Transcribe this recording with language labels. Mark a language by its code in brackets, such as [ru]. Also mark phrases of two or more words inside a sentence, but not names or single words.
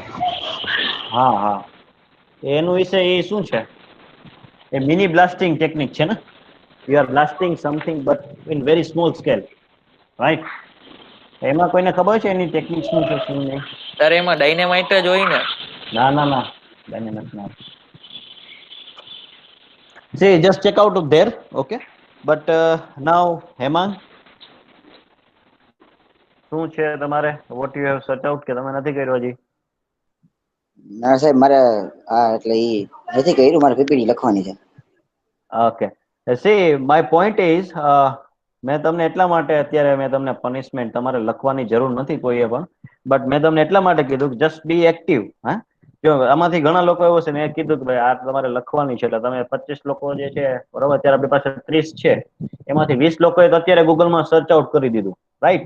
[gu] હા હા, એનું વિશે એ શું છે? એ મિની બ્લાસ્ટિંગ ટેકનિક છે ને. [en] you are blasting something but in very small scale, right? [gu] એમાં કોઈને ખબર છે એની ટેકનિક શું છે શું નહીં? તારે એમાં ડાયનેમાઇટ જ હોય ને? ના ના ના, ડાયનેમાઇટ ના. [en] See, just check out of there, okay? But now, Hemang, [gu] શું છે તમારે? [en] What you have set out [gu] કે તમે નથી કર્યું હજી? ના સાહેબ, મારે એટલે ઈ નથી કર્યું, મારે પીપીટી લખવાની છે. [en] Okay. See, my point is, [gu] મેં તમને એટલા માટે અત્યારે મેં તમને પનિશમેન્ટ તમારે લખવાની જરૂર નથી કોઈએ પણ, બટ મેં તમને એટલા માટે કીધું કે [en] just be active. [gu] હા, જો આમાંથી ઘણા લોકો એવો છે, મેં કીધું કે ભાઈ આ તમારે લખવાની છે, એટલે તમે 25 લોકો જે છે બરોબર, અત્યારે આપણી પાસે 30 છે, એમાંથી 20 લોકોએ તો અત્યારે ગૂગલમાં [en] search out [gu] કરી દીધું, રાઈટ?